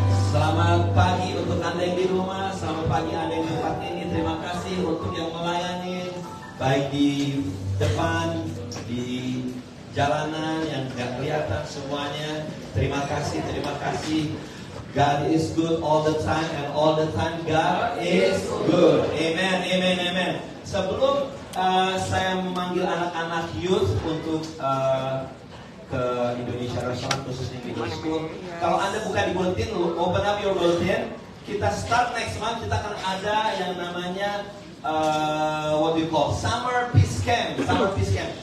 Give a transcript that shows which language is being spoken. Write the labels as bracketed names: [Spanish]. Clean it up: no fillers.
[Indonesian] Selamat pagi untuk Anda yang di rumah, selamat pagi Anda yang di tempat ini. Terima kasih untuk yang melayani, baik di depan, di jalanan yang gak kelihatan semuanya. Terima kasih, terima kasih. [English] God is good all the time, and all the time God is good. Amen, amen, amen. [Indonesian] Sebelum saya memanggil anak-anak youth untuk ke Indonesia Restaurant, khususnya middle school. Kalau Anda buka di bulletin, [English] open up your bulletin. [Indonesian] Kita [English] start next month, [Indonesian] kita akan ada yang namanya [English] what we call Summer Peace Camp. [Indonesian] Summer Peace Camp.